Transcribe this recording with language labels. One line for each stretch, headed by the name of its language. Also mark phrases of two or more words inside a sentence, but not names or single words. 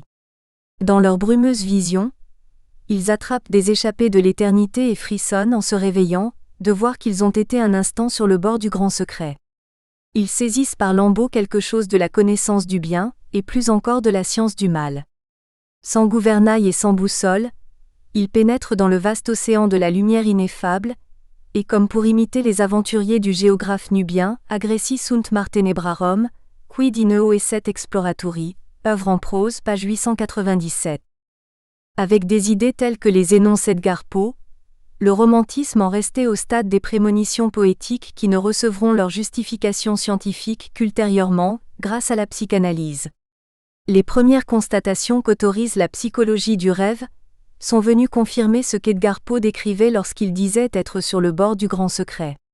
French: Dans leur brumeuse vision, ils attrapent des échappées de l'éternité et frissonnent en se réveillant, de voir qu'ils ont été un instant sur le bord du grand secret. Ils saisissent par lambeaux quelque chose de la connaissance du bien, et plus encore de la science du mal. Sans gouvernail et sans boussole, ils pénètrent dans le vaste océan de la lumière ineffable, et comme pour imiter les aventuriers du géographe nubien,
Latin: agressi sunt mar tenebrarum, quid in eo esset exploratori,
French: œuvre en prose, page 897. Avec des idées telles que les énonce Edgar Poe, le romantisme en restait au stade des prémonitions poétiques qui ne recevront leur justification scientifique qu'ultérieurement, grâce à la psychanalyse. Les premières constatations qu'autorise la psychologie du rêve sont venues confirmer ce qu'Edgar Poe décrivait lorsqu'il disait être sur le bord du grand secret.